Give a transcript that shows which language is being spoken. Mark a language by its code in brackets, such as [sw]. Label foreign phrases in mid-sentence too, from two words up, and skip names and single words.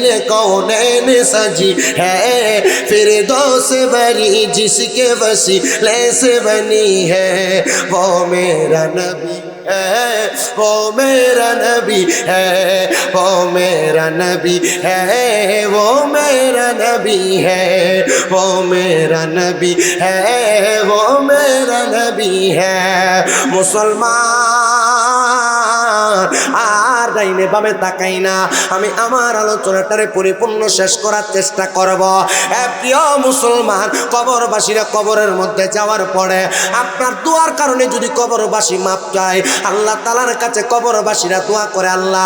[ur] کونین سجی ہے فردوس بری جس کے وسیلے سے بنی ہے وہ میرا نبی ہے وہ میرا نبی ہے وہ میرا نبی ہے وہ میرا نبی ہے وہ میرا نبی ہے وہ میرا نبی ہے [bn] মুসলমান আর ডাইনে বামে তাকাই না আমি আমার আলোচনাটারে পরিপূর্ণ শেষ করার চেষ্টা করব প্রিয় মুসলমান কবরবাসীরা কবরের মধ্যে যাওয়ার পরে আপনার দোয়ার কারণে যদি কবরবাসী মাপ চায় আল্লাহ তাআলার কাছে কবরবাসীরা দোয়া করে আল্লাহ